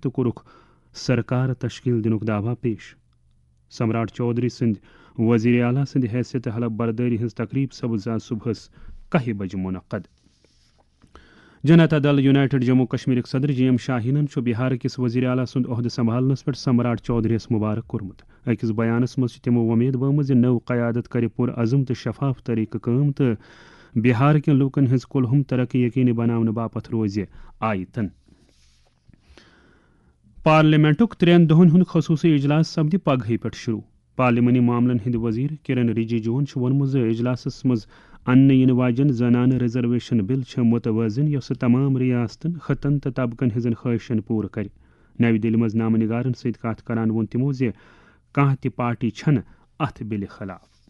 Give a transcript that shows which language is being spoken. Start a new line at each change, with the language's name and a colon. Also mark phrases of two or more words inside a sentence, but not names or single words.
Kashmiri: تو کورک سرکار تشکیل دنک دعویٰ پیش سمراٹ چودھری سند وزیر اعلیٰ سند حیثیت حلف برداری ہز تقریب سپز آز صبح 10 بجے منعقد جنتا دل یونائٹڈ جموں کشمیر صدر جی ایم شاہین بہار کس وزیر اعلیٰ سند عہدہ سنبھالنس پہ سمراٹ چودھریس مبارک کورمت اکس بیانس مز تمو ومید بہت نو قیادت کر پر عزم تو شفاف طریقہ کام تو بہار کن لوکن ہز کلہم ترقی یقینی بنانے باپت روز آیتن پارلیمنٹک 3 دہن ہند خصوصی اجلاس سپد پگہ پہ شروع پارلیمانی معاملن ہند وزیر کرن رجیجون ونمت اجلاسس مز ان ین واجن زنانہ ریزرویشن بل متوازن یس تمام ریاستن خطن تو طبقن ہزن خواہشن پور کر نو دہلی مز نامہ نگارن ست کت کران ون تمو کانہ تہ پارٹی چھن اتھ بل خلاف